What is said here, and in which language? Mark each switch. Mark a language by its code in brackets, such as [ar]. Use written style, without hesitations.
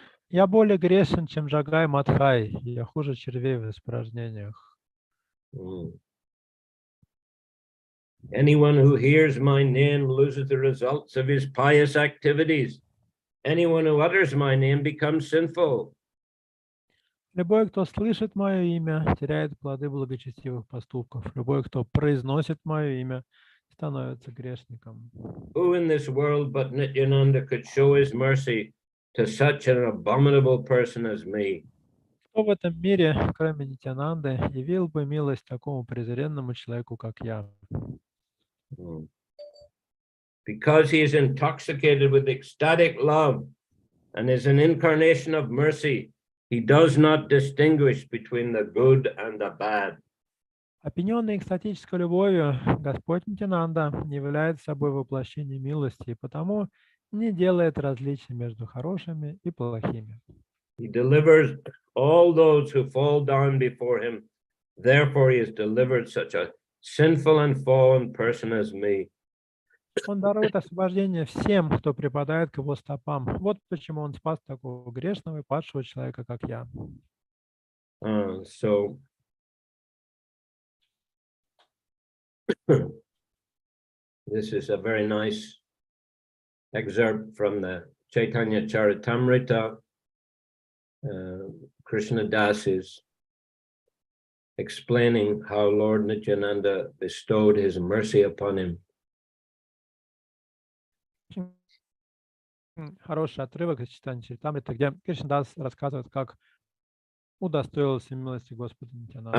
[ru] Я более грешен, чем Джагай Мадхай, и я хуже червей в испражнениях. [en] Anyone who hears my name loses the results of his pious activities. Anyone who utters my name becomes sinful. [ru] Любой, кто слышит мое имя, теряет плоды благочестивых поступков. Любой, кто произносит мое имя, становится грешником. [en] Who in this world but Nityananda could show his mercy to such an abominable person as me? [ru] Кто в этом мире, кроме Нитянанды, явил бы милость такому презренному человеку, как я? [en] because he is intoxicated with ecstatic love and is an incarnation of mercy, he does not distinguish between the good and the bad. [ru] Опьяненный экстатической любовью, Господь Нитянанда является собой воплощение милости, и потому не делает различий между хорошими и плохими. [en] He delivers all those who fall down before him. Therefore, he has delivered such a sinful and fallen person as me. [ru] Он дарует освобождение всем, кто припадает к его стопам. Вот почему он спас такого грешного и падшего человека, как я. [en] So this is a very nice excerpt from the Chaitanya Charitamrita. Krishna Das is explaining how Lord Nityananda bestowed his mercy upon him. [ru] Хороший отрывок из Чайтаньи Чаритамриты, где Кришнадас рассказывает, как удостоился милости Господа Нитянанда.